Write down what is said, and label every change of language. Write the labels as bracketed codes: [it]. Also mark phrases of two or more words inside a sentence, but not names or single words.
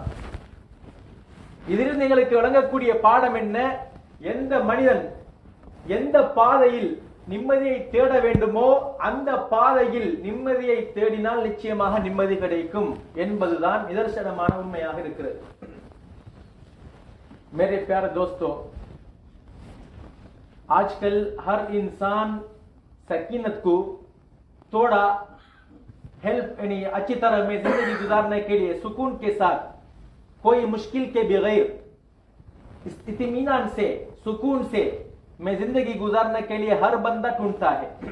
[ta] இதிலிருந்து எங்களுக்கு விளங்கக்கூடிய பாடம் என்ன? எந்த மனிதன் எந்த பாதையில் நிம்மதியை தேட வேண்டுமோ அந்த பாதையில் நிம்மதியை தேடினால் நிச்சயமாக நிம்மதி கிடைக்கும் என்பதுதான் நிதர்சனமான உண்மையாக இருக்கிறது. [ur] میرے پیارے دوستو، آج کل ہر انسان سکینت کو تھوڑا ہیلپ یعنی اچھی طرح میں زندگی گزارنے کے لیے سکون کے ساتھ، کوئی مشکل کے بغیر اطمینان سے، سکون سے میں زندگی گزارنے کے لیے ہر بندہ ڈھونڈتا ہے.